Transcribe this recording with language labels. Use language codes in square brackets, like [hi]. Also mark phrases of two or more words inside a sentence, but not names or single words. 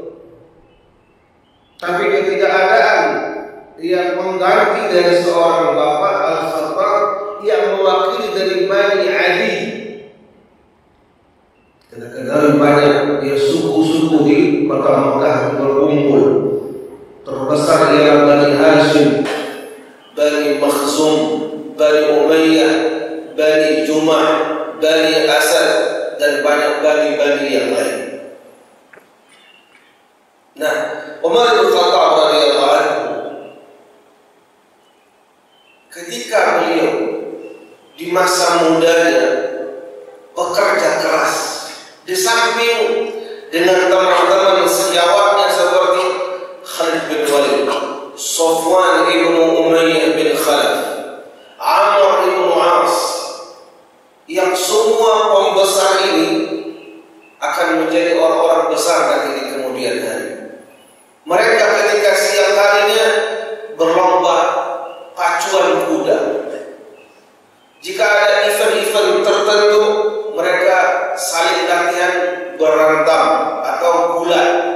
[id] Tapi ketidakadaan yang mengganti dari seorang bapak Al-Khattab yang mewakili dari Bani Adi. Kadang-kadang banyak dia suku-suku di kota Mekah berkumpul. Terbesar ialah Bani Hashim, Bani Makhzum, Bani Umayyah, Bani Jumah, Bani Asad, dan banyak bani-bani yang lain. Nah, Umar bin Khattab [ar] radhiyallahu anhu [id] ketika beliau di masa mudanya bekerja keras, di samping dengan teman-teman sejawatnya seperti Khalid bin Walid, Safwan ibn Umayyah bin Khalaf, Amr ibn As, yang semua pembesar ini akan menjadi orang-orang besar nanti di kemudian hari. Mereka ketika siang harinya berlomba pacuan kuda. Jika ada event-event tertentu, mereka saling latihan berantam atau gulat.